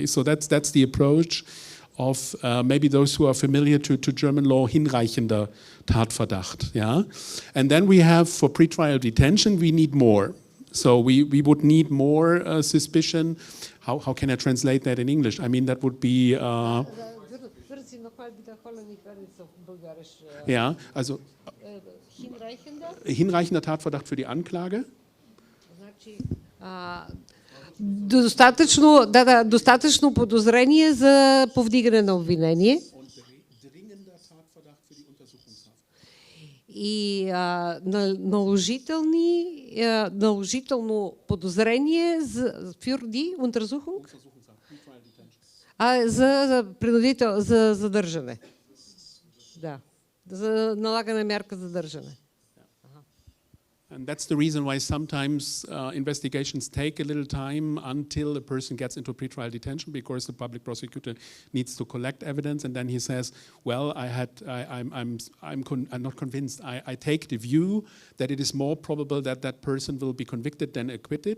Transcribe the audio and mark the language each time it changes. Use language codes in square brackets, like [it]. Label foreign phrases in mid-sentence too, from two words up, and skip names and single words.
[en] So that's the approach of maybe those who are familiar to German law, [de] hinreichender Tatverdacht. [en] Yeah? And then we have, for pretrial detention, we need more. So we would need more suspicion. How can I translate that in English? I mean, that would be... [de] ja, also... Hinreichender Tatverdacht für die Anklage? [bg] Достатъчно подозрение за повдигане на обвинение. И наложително подозрение за за задържане. Да. За налагане мярка задържане. [en] And that's the reason why sometimes investigations take a little time until a person gets into pretrial detention, because the public prosecutor needs to collect evidence, and then he says, well, I'm not convinced. I take the view that it is more probable that that person will be convicted than acquitted.